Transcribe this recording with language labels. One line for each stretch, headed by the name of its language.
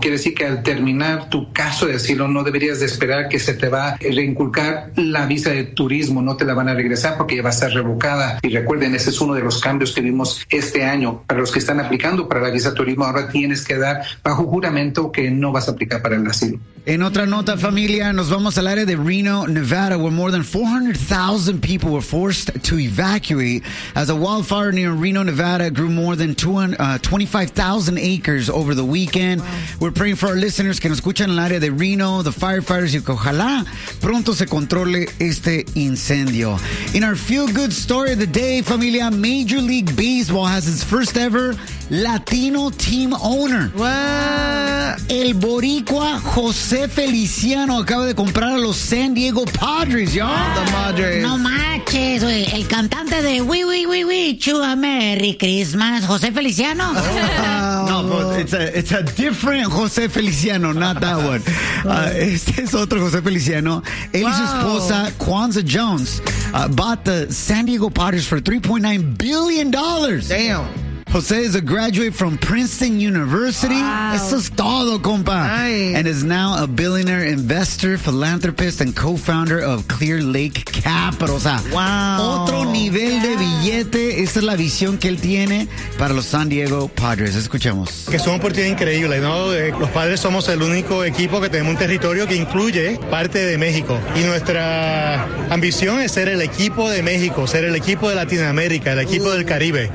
Spanish: Quiere decir que al terminar tu caso de asilo, no deberías de esperar que se te va a reinculcar la visa de turismo. No te la van a regresar porque ya va a estar revocada. Y recuerden, ese es uno de los cambios que vimos este año. Para los que están aplicando para la visa de turismo, ahora tienes que dar bajo juramento que no vas a aplicar para el asilo. En otra nota, familia, nos vamos al área de Reno, Nevada,
English: where more than 400,000 people were forced to evacuate as a wildfire near Reno, Nevada grew more than 25,000 acres over the weekend. Wow. We're praying for our listeners
Spanish: que nos escuchan en el área de Reno,
English: the firefighters,
Spanish: y que ojalá pronto se controle este incendio.
English: In our feel-good story of the day,
Spanish: familia,
English: Major League Baseball has its first ever Latino team owner. Wow.
Spanish: El boricua José Feliciano acaba de comprar a los San Diego Padres, ¿ya?
English: The Padres.
Spanish: No manches, güey. El cantante de Wee, Chua,
English: Merry Christmas,
Spanish: José Feliciano.
English: No, but it's a different José Feliciano, not that one.
Spanish: Este es otro José Feliciano. Él y su esposa, Kwanzaa Jones,
English: bought the San Diego Padres for $3.9 billion. Damn. Jose is a graduate from Princeton University. Wow.
Spanish: Eso es todo, compa.
English: Nice. And is now a billionaire investor, philanthropist, and co-founder of Clear Lake Capital.
Spanish: O sea,
English: wow.
Spanish: Otro nivel de billete. Esa es la visión que él tiene para los San Diego Padres. Escuchemos. Que son oportunidades increíbles, ¿no? Los Padres somos el único equipo que tenemos un territorio que incluye parte de México. Y nuestra ambición es ser el equipo de México, ser el equipo de Latinoamérica, el equipo del Caribe.